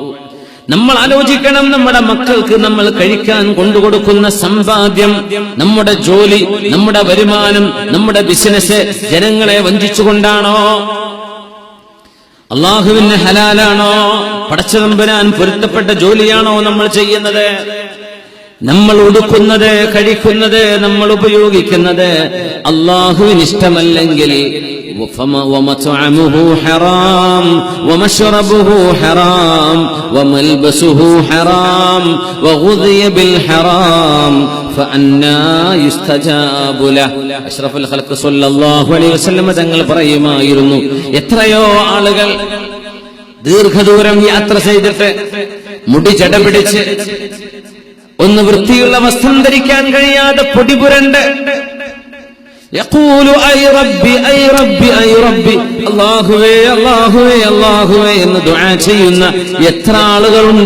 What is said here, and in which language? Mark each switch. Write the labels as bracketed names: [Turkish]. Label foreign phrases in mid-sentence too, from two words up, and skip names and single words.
[Malayalam] നമ്മൾ ആലോചിക്കണം, നമ്മുടെ മക്കൾക്ക് നമ്മൾ കഴിക്കാൻ കൊണ്ടുകൊടുക്കുന്ന സമ്പാദ്യം, നമ്മുടെ ജോലി, നമ്മുടെ വരുമാനം, നമ്മുടെ ബിസിനസ് ജനങ്ങളെ വഞ്ചിച്ചുകൊണ്ടാണോ? അള്ളാഹുവിന് ഹലാലാണോ? പടച്ചതമ്പുരാൻ പൊരുത്തപ്പെട്ട ജോലിയാണോ നമ്മൾ ചെയ്യുന്നത്? നമ്മൾ ഉടുക്കുന്നത്, കഴിക്കുന്നത്, നമ്മൾ ഉപയോഗിക്കുന്നത് അള്ളാഹുവിന് ഇഷ്ടമല്ലെങ്കിൽ [Arabic] ومطعمه حرام ومشربه حرام وملبسه حرام وغذي بالحرام فأنى يستجاب له. أشرف الخلق صلى الله عليه وسلم [Malayalam] തങ്ങൾ പറയുമായിരുന്നു, എത്രയോ ആളുകൾ ദീർഘദൂരം യാത്ര ചെയ്തിട്ട് മുടി ജട പിടിച്ച് ഒന്ന് വൃത്തിയുള്ള വസ്ത്രം ധരിക്കാൻ കഴിയാതെ പൊടിപുരണ്ട് [Arabic] يقول أي ربي أي ربي أي ربي, [Malayalam] അല്ലാഹുവേ അല്ലാഹുവേ അല്ലാഹുവേ എന്ന് ദുആ ചെയ്യുന്ന എത്ര ആളുകളുണ്ട്.